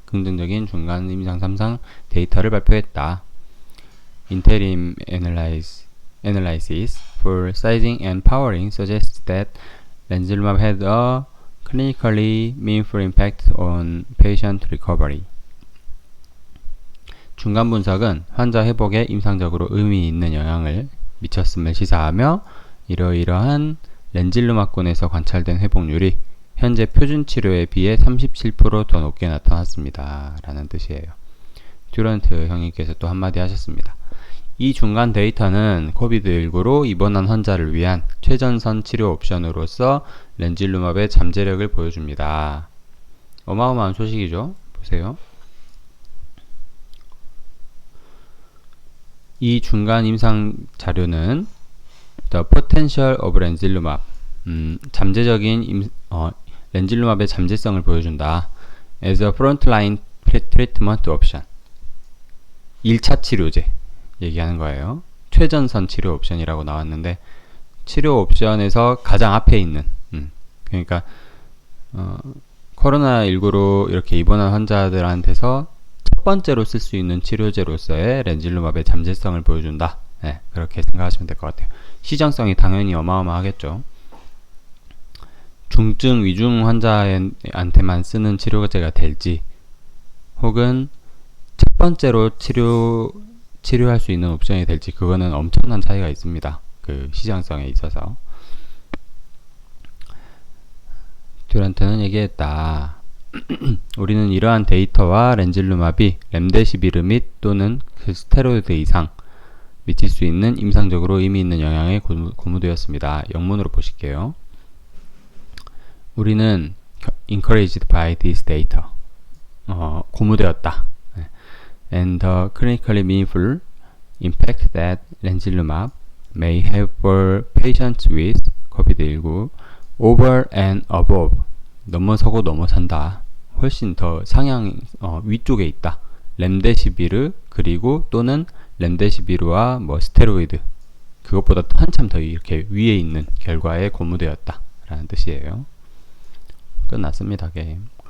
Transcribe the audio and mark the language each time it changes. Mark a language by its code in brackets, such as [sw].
[ko] 긍정적인 중간 임상 3상 데이터를 발표했다. [en] Interim analysis for sizing and powering suggests that 렌질루맙 had a clinically meaningful impact on patient recovery. [ko] 중간 분석은 환자 회복에 임상적으로 의미 있는 영향을 미쳤음을 시사하며 이러이러한 렌질루맙군에서 관찰된 회복률이 현재 표준 치료에 비해 37% 더 높게 나타났습니다. 라는 뜻이에요. 듀런트 형님께서 또 한마디 하셨습니다. 이 중간 데이터는 코비드19로 입원한 환자를 위한 최전선 치료 옵션으로서 렌질루맙의 잠재력을 보여줍니다. 어마어마한 소식이죠. 보세요. 이 중간 임상 자료는 [en] The potential of [ko] 렌질루맙, 잠재적인 렌질루맙의 잠재성을 보여준다. [en] As a frontline treatment option, [ko] 1차 치료제 얘기하는 거예요. 최전선 치료 옵션이라고 나왔는데 치료 옵션에서 가장 앞에 있는, 그러니까 코로나19로 이렇게 입원한 환자들한테서 첫 번째로 쓸 수 있는 치료제로서의 렌질루맙의 잠재성을 보여준다. 네, 그렇게 생각하시면 될 것 같아요. 시장성이 당연히 어마어마하겠죠. 중증 위중 환자한테만 쓰는 치료제가 될지, 혹은 첫 번째로 치료할 수 있는 옵션이 될지, 그거는 엄청난 차이가 있습니다. 그 시장성에 있어서. 듀란트는 얘기했다. 우리는 이러한 데이터와 렌질루맙이 렘데시비르 및 또는 그 스테로이드 이상 미칠 수 있는 임상적으로 의미 있는 영향에 고무되었습니다. 영문으로 보실게요. 우리는 [en] encouraged by this data. [ko] 고무되었다. [en] And the clinically meaningful impact that 렌질루맙 may have for patients with COVID-19 over and above. [ko] 넘어서고 넘어선다. 훨씬 더 상향 위쪽에 있다. 렘데시비르 그리고 또는 렘데시비르와 뭐 스테로이드, 그것보다 한참 더 이렇게 위에 있는 결과에 고무되었다 라는 뜻이에요. 끝났습니다. 게임.